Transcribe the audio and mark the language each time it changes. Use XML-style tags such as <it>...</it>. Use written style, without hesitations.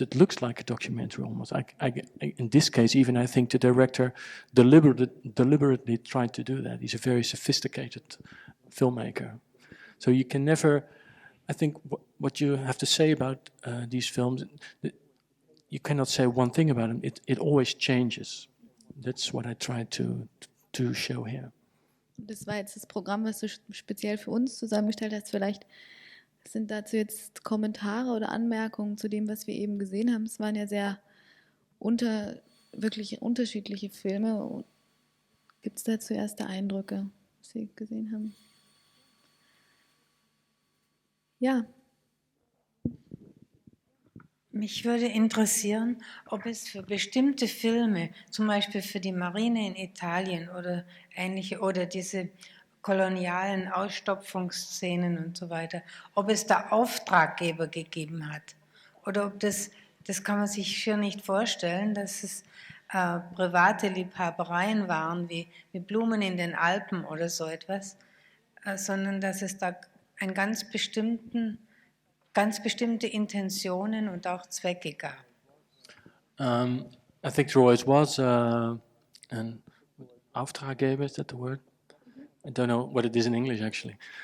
<en>It looks like a documentary almost. In this case, even I think the director deliberately tried to do that. He's a very sophisticated filmmaker. So you can never, I think what you have to say about these films, you cannot say one thing about them. It always changes. That's what I try to show here.</en> <de>Das war jetzt das Programm, was du speziell für uns zusammengestellt hast. Vielleicht sind dazu jetzt Kommentare oder Anmerkungen zu dem, was wir eben gesehen haben. Es waren ja sehr wirklich unterschiedliche Filme. Gibt es dazu erste Eindrücke, was Sie gesehen haben? Ja. Mich würde interessieren, ob es für bestimmte Filme, zum Beispiel für die Marine in Italien oder ähnliche, oder diese kolonialen Ausstopfungsszenen und so weiter, ob es da Auftraggeber gegeben hat. Oder ob das kann man sich schier nicht vorstellen, dass es private Liebhabereien waren, wie Blumen in den Alpen oder so etwas, sondern dass es da einen ganz bestimmte Intentionen und auch Zwecke gab.</de> <en>I think there always was an Auftraggeber, is that the word? I don't know what it is in English actually.</en>